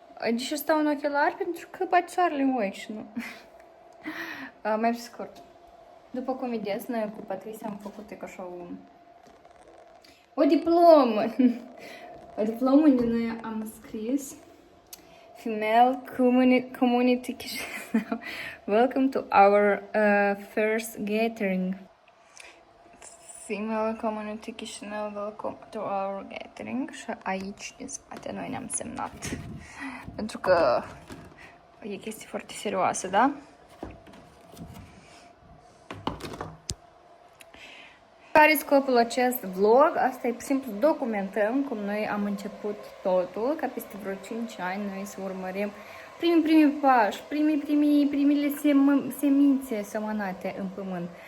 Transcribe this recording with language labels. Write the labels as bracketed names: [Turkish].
[Romanian] Deși stau în ochelari pentru că bate soarele în ochi și nu. Mai pe scurt. După cum vedeți, noi cu Patricia am făcut așa o diplomă. O diplomă unde noi am scris Female Community Chișinău. [English] Welcome to our first gathering. Female Community Chișinău, welcome to our gathering. [Romanian] Și aici, din spate, noi ne-am semnat. Pentru că e chestie foarte serioasă, da? Care e scopul acest vlog? Asta e simplu documentăm cum noi am început totul, ca peste vreo 5 ani noi să urmărim primii pași, primele semințe semănate în pământ.